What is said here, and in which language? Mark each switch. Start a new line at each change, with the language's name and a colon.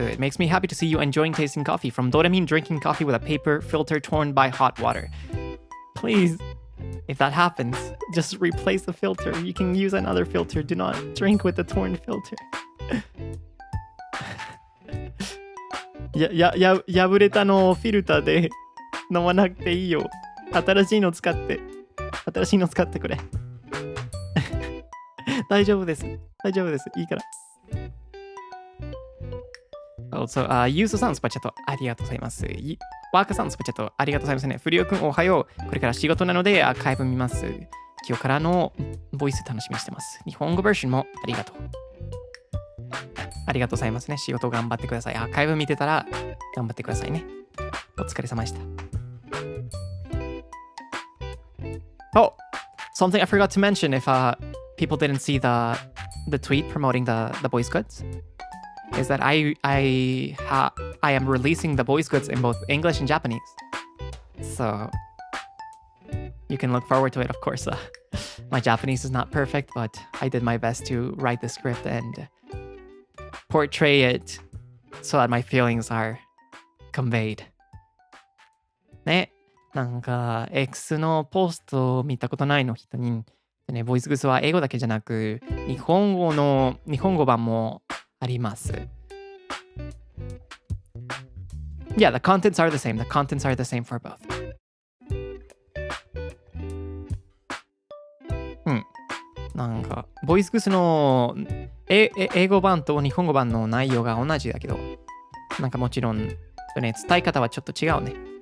English: It makes me happy to see you enjoying tasting coffee. From Doraemon drinking coffee with a paper filter torn by hot water. Please, if that happens, just replace the filter. You can use another filter. Do not drink with the torn filter.
Japanese: 破れたのをフィルターで飲まなくていいよ。新しいの使ってくれ。大丈夫です。いいから。
English: Also,
Japanese: ユースさんスパチャットありがとうございます。ワーカさんスパチャットありがとうございますね。フリオくんおはよう。これから仕事なのでアーカイブ見ます。今日からのボイス楽しみにしてます。日本語バージョンもありがとう。ありがとうございますね。仕事頑張ってください。アーカイブ見てたら頑張ってくださいね。お疲れ様でした。
English: Oh, something I forgot to mention if people didn't see the tweet promoting the boys goods is that I am releasing the boys goods in both English and Japanese. So you can look forward to it, of course. My Japanese is not perfect, but I did my best to write the script and portray it so that my feelings are conveyed.
Japanese: ね。なんか X のポストを見たことないの人に、ね、ボイスグスは英語だけじゃなく日本語版もあります。
English: Yeah, the contents are the same. The contents are the same for both.
Japanese: なんかボイスグスの英語版と日本語版の内容が同じだけど、なんかもちろん、ね、伝え方はちょっと違うね。